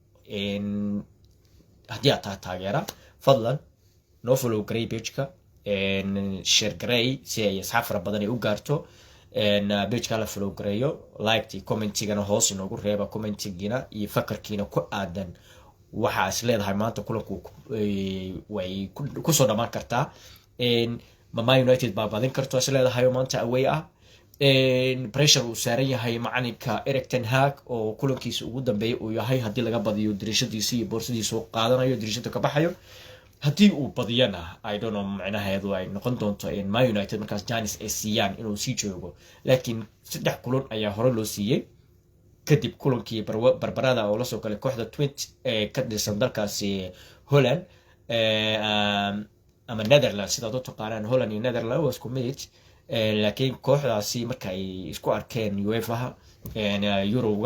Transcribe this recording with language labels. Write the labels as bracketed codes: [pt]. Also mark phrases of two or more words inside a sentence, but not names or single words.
[so] haddii aad taageera fadlan noo follow garay page-ka share garay si ay asxaab fara badan ay u gaarto page-ka la follow gareeyo like commentigana hoos inoogu reeba commentigiina iyo fakarkiina ku aadan waxa is leedahay maanta kulanku way ku soo dhamaan kartaa Man United baa badin karto is leedahay maanta away ah pressure uu saaran yahay macalinka Erik ten Hag oo kulankiisa ugu dambeeyay uu yahay haddii laga badiyo dirishadiisa iyo boorsadiisa uu qaadanayo dirishada ka baxayo haddii uu badiyana [en] I don't know [so] macnaheedu ay noqon doonto in Man United markaas Janis ay siiyaan inuu sii joogo laakiin 3 kulan ayaa hore loo siiyay kadib kulankii barbarada oo la soo galay kooxda Twente ee ka dhisan dalkaasi Holland ama Netherlands sida dadku taqaanaan Holland iyo Netherlands waa isku mid laakiin kooxdaasi marka ay isku arkeen UEFA Euroga